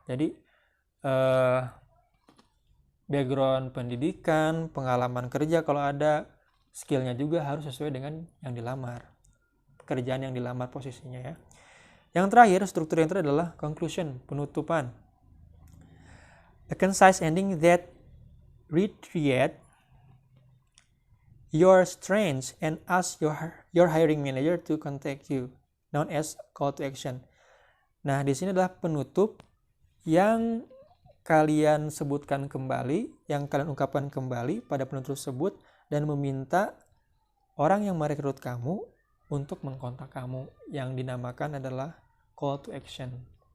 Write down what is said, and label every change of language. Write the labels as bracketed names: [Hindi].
[Indonesian] Jadi background pendidikan, pengalaman kerja kalau ada, skillnya juga harus sesuai dengan yang dilamar, pekerjaan yang dilamar posisinya ya. Yang terakhir, struktur yang terakhir adalah conclusion, penutupan. [English] A concise ending that reiterate your strengths and ask your hiring manager to contact you, known as call to action. [Indonesian] Nah, di sini adalah penutup yang kalian sebutkan kembali, yang kalian ungkapkan kembali pada penutup tersebut dan meminta orang yang merekrut kamu untuk mengkontak kamu, yang dinamakan adalah call to action.